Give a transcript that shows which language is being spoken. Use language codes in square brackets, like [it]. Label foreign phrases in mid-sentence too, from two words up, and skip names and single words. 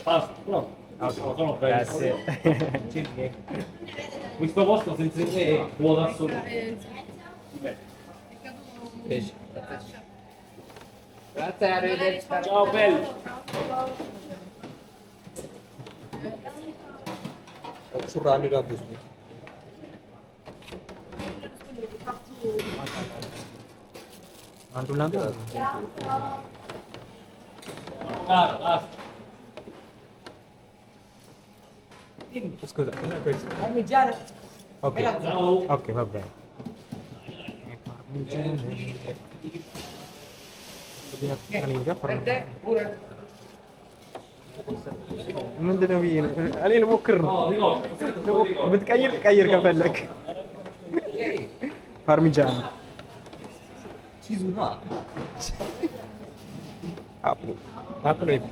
[it] Pasta, pronto. Okay. Sono Grazie. Questo posto senza te è vuoto assoluto. Grazie, arrivederci. Ciao bello. [am] ሹራብ ጋብዙ። አንዱ ላምጣ። [it] Basta. Scusa, questo. Ok. Ciao. Ok, va bene. [am] ምንድን ነው ብዬ ነው እኔ ልሞክር ነው። ብትቀይር ቀይር ከፈለግ ፓርሚጃን አፕሎ